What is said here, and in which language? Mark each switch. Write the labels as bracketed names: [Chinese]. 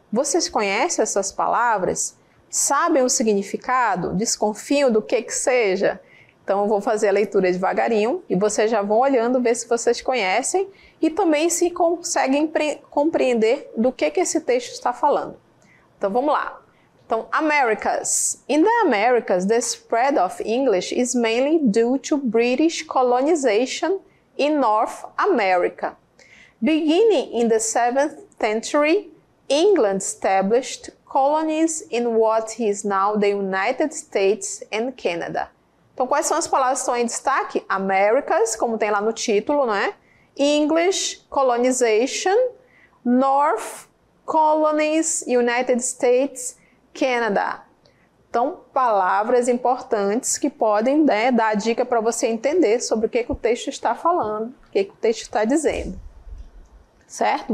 [Portuguese] Vocês conhecem essas palavras? Sabem o significado? Desconfiam do que seja? Então, eu vou fazer a leitura devagarinho e vocês já vão olhando, ver se vocês conhecem e também se conseguem compreender do que esse texto está falando. Então, vamos lá. Então, Americas. [English] In the Americas, the spread of English is mainly due to British colonization in North America. Beginning in the 7th century, England established colonies in what is now the United States and Canada. [Portuguese] Então, quais são as palavras que estão em destaque? Americas, como tem lá no título, não é? English, colonization, North, colonies, United States, Canada. Então, palavras importantes que podem, né, dar a dica para você entender sobre o que o texto está falando, o que o texto está dizendo. Certo?